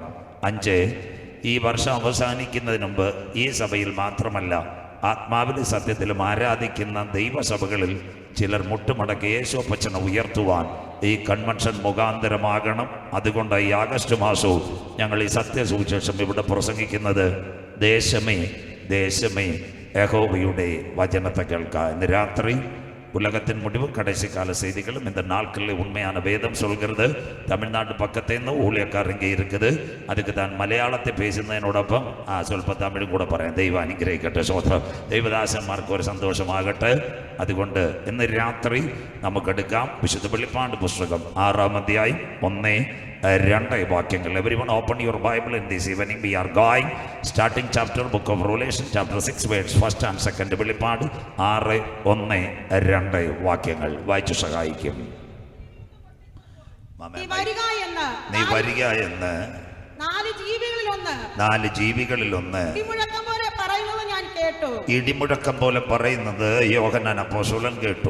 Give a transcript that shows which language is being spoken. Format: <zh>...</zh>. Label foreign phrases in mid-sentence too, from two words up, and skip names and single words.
<ml>5, ഈ വർഷം അവസാനിക്കുന്നതിന് മുമ്പ് ഈ സഭയിൽ മാത്രമല്ല ആത്മാവിലെ സത്യത്തിലും ആരാധിക്കുന്ന ദൈവസഭകളിൽ ചിലർ മുട്ടുമടക്കി യേശുപ്പച്ചനെ ഉയർത്തുവാൻ ഈ കൺവെൻഷൻ മുഖാന്തരമാകണം. അതുകൊണ്ട് ഈ ആഗസ്റ്റ് മാസവും ഞങ്ങൾ ഈ സത്യസുവിശേഷം ഇവിടെ പ്രസംഗിക്കുന്നത് ദേശമേ ദേശമേ യഹോവയുടെ വചനത്തെ കേൾക്കുക. ഇന്ന് രാത്രി</ml> <ta>உலகத்தின் முடிவு கடைசி கால செய்திகளும் இந்த நாட்களில் உண்மையான வேதம் சொல்கிறது. தமிழ்நாடு பக்கத்தேருந்து ஊழியக்காரர் இங்கே இருக்குது. அதுக்கு தான்</ta> <ml>മലയാളത്തെ പേശുന്നതിനോടൊപ്പം സ്വല്പം തമിഴും കൂടെ പറയാം. ദൈവം അനുഗ്രഹിക്കട്ടെ. സ്വോത്രം. ദൈവദാസന്മാർക്ക് ഒരു സന്തോഷമാകട്ടെ. അതുകൊണ്ട് ഇന്ന് രാത്രി നമുക്കെടുക്കാം വിശുദ്ധ വെളിപ്പാട് പുസ്തകം 6-ാം അധ്യായം 1 2 വാക്യങ്ങൾ.</ml> <en>Everyone open your Bible in this evening. We are going starting chapter book of Revelation chapter 6 verse 1 and 2.</en> <ml>വെളിപ്പാട് 6:1-2 വാക്യങ്ങൾ വായിച്ചു സഹായിക്കും. നീ വരിക എന്ന് 4 ജീവികളിലൊന്ന് ഇടിമുഴക്കം പോലെ പറയുന്നത് യോഹന്നാൻ അപ്പോസ്തലൻ കേട്ടു.</ml>